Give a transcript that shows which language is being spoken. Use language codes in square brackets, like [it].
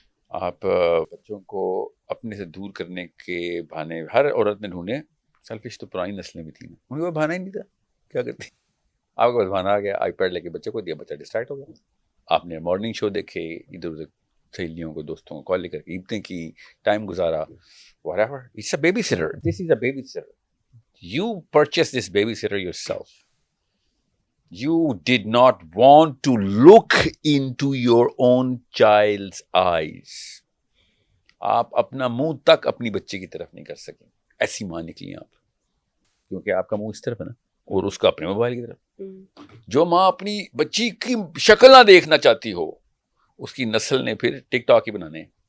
[ur] آپ بچوں کو اپنے سے دور کرنے کے بہانے ہر عورت نے ڈھونڈے. سیلفش تو پرانی نسلیں بھی تھیں، ان کو بہانا ہی نہیں تھا. کیا کرتی؟ آپ کے پاس بہانا آ گیا، آئی پیڈ لے کے بچے کو دیا، بچہ ڈسٹریکٹ ہو گیا. آپ نے مارننگ شو دیکھے، ادھر ادھر سہیلیوں کو دوستوں کو کال لے کر کے عیدیں کی، ٹائم گزارا. [en] whatever. It's a babysitter. This is a babysitter. You purchased this babysitter yourself. You did not want to look into your own child's eyes. [ur] آپ اپنا منہ تک اپنی بچے کی طرف نہیں کر سکیں. ایسی ماں نکلی آپ، کیونکہ آپ کا منہ اس طرف ہے نا، اور اس کا اپنے موبائل کی طرف. جو ماں اپنی بچی کی شکل نہ دیکھنا چاہتی ہو، اس کی نسل نے پھر ٹک ٹاک ہی بنانے.